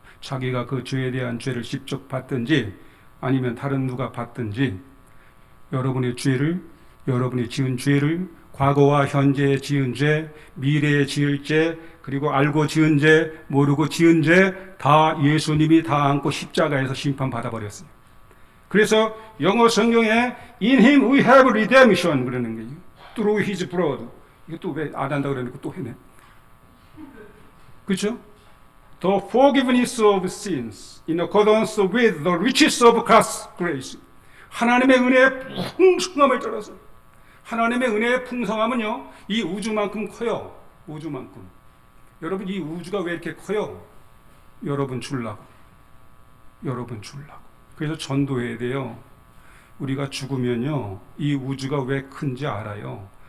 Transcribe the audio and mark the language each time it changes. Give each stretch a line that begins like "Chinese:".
Korean: 자기가 그 죄에 대한 죄를 직접 받든지 아니면 다른 누가 받든지 여러분이 지은 죄를 과거와 현재에 지은 죄, 미래에 지을 죄, 그리고 알고 지은 죄, 모르고 지은 죄 다 예수님이 다 안고 십자가에서 심판받아 버렸어요. 그래서 영어 성경에
English: In Him we have redemption
Korean: 그러는 거예요.
English: Through His blood.
Korean: 이것도 왜 안 한다고 그러니까 또 해네. 그렇죠?
English: The forgiveness of sins in accordance with the riches of God's grace.
Korean: 하나님의 은혜의 풍성함을 따라서 하나님의 은혜의 풍성함은요 이 우주만큼 커요. 우주만큼. 여러분 이 우주가 왜 이렇게 커요? 여러분 주려고. 그래서 전도해야 돼요. 우리가 죽으면요 이 우주가 왜 큰지 알아요.